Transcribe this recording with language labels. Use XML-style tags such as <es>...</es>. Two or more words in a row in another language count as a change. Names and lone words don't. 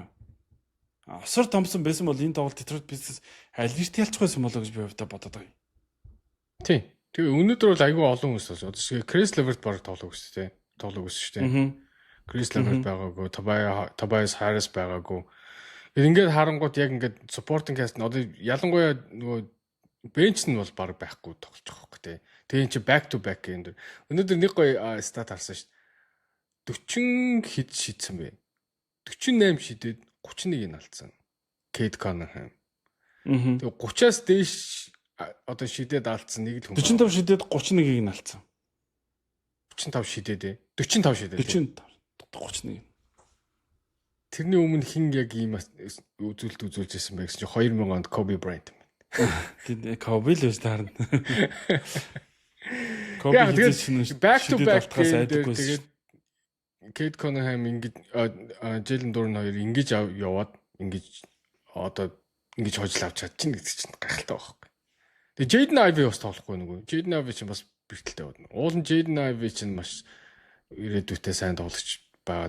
<mn>Осар Thompson байсан бол энэ тоглолт Detroit Pistons алирт ялчих байсан болоо гэж би хувьдаа бодоод байгаа юм. Тийм. Тэгээ өнөөдөр бол айгүй олон хүмүүс болж байгаа. Chris Levert баг тоглох гэсэн шүү дээ. Chris Levert байгаагүй, Tobias Harris байгаагүй. Ингээд харангууд яг ингээд</mn> <en>supporting cast</en> <mn>нь одоо ялангуяа нөгөө бенч нь бол баг байхгүй тоглож байгаа хөөх тий. Тэгээ эн чи</mn> <en>back to back</en> <mn>энэ. Өнөөдөр нэг гоё стат харсан шүү дээ. 40 хэд шидсэн бэ? 48 шидэд 31-ийг алдсан. Кейт Каннингем. Тэгээ 30-аас дээш одоо шидэд алдсан нэг л хүн. 45 шидэд 31-ийг нь алдсан. 45 шидэд ээ. 45 шидэд. 31. Тэрний өмнө хин яг ийм үзүүлж ирсэн байх чинь 2000 онд Kobe Bryant. Тийм Kobe л байж таарна. Kobe тэгээд</mn> <en>back to back</en> <mn>тэгээд Кейт Каннингем ингэж Джейлен Дурн хоёр ингэж яваад ингэж одоо ингэж хожил авч чадчихна гэдэг чинь гайхалтай байхгүй. Тэгээд Jaden Ivey бас тоглохгүй нүгөө. Jaden Ivey чинь бас бэрхтэлтэй байна. Уулын Jaden Ivey чинь маш ирээдүйтэй сайн тоглогч байгаа.</mn>